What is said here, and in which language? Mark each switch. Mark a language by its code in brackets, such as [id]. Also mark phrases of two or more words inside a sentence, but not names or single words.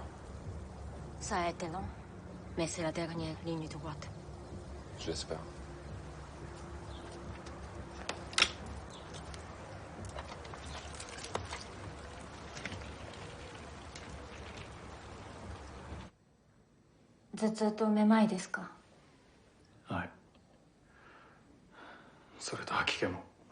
[fr] Ça a été long, mais c'est la dernière ligne droite. Je l'espère. [ja] ずっとめまいですか？はい。それと吐き気も。